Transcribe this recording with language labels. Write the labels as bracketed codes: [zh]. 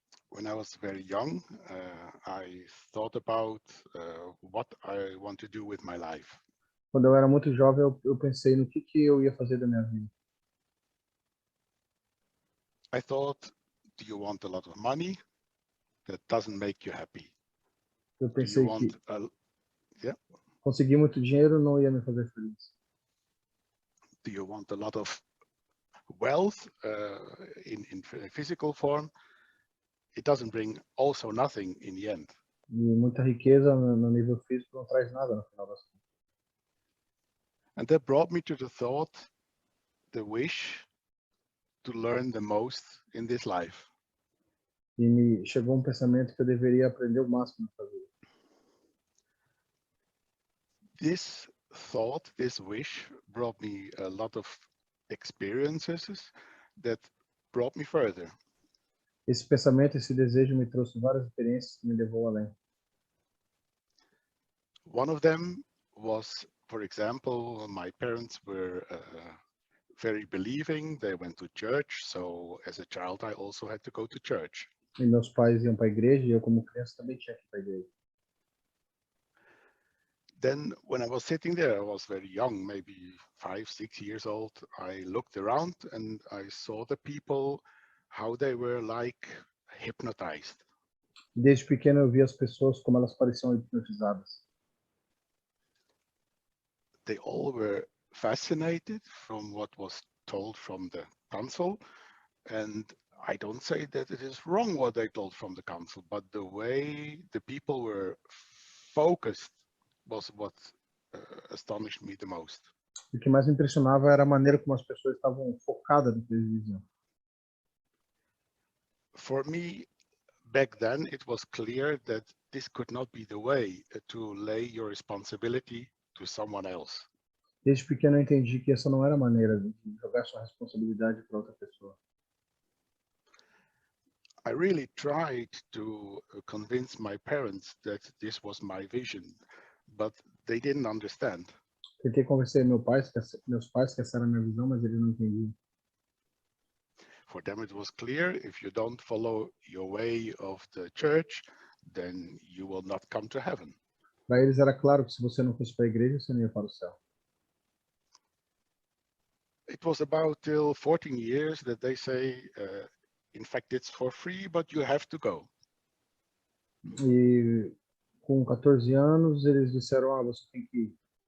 [en] When I was very young, I thought about what I want to do with my life. [pt] Quando eu era muito jovem, eu pensei no que eu ia fazer da minha vida. [en] I thought, do you want a lot of money? That doesn't make you happy. [pt] Eu pensei que [en] yeah? [pt] conseguir muito dinheiro não ia me fazer feliz. [en] Do you want a lot of wealth in physical form? It doesn't bring also nothing in the end. [pt] E muita riqueza no nível físico não traz nada no final das contas. [en] And that brought me to the thought, the wish to learn the most in this life. [pt] E me chegou pensamento que eu deveria aprender o máximo na vida. [en] This thought, this wish brought me a lot of experiences that brought me further. [pt] Esse pensamento, esse desejo me trouxe várias experiências que me levou além. [en] One of them was, for example, my parents were very believing. They went to church, so as a child I also had to go to church. [pt] E meus pais iam para a igreja e eu como criança também tinha que ir para a igreja. [en] Then when I was sitting there, I was very young, maybe 5, 6 years old. I looked around and I saw the people, how they were like hypnotized. [pt] Desde pequeno eu via as pessoas como elas pareciam hipnotizadas. [en] They all were fascinated from what was told from the council. And I don't say that it is wrong what they told from the council, but the way the people were focused was what astonished me the most. [pt] O que mais me impressionava era a maneira como as pessoas estavam focadas no que eles diziam. [en] For me, back then, it was clear that this could not be the way to lay your responsibility to someone else. [pt] Desde pequeno eu entendi que essa não era a maneira de jogar sua responsabilidade para outra pessoa. [en] I really tried to convince my parents that this was my vision, but they didn't understand. [pt] Tentei convencer meus pais que essa era a minha visão, mas eles não entendiam. [en] For them, it was clear, if you don't follow your way of the church, then you will not come to heaven. [pt] Para eles era claro que se você não fosse para a igreja, você não ia para o céu. [en] It was about till 14 years that they say, in fact, it's for free, but you have to go. [pt] E com 14 anos, eles disseram, você tem que ir.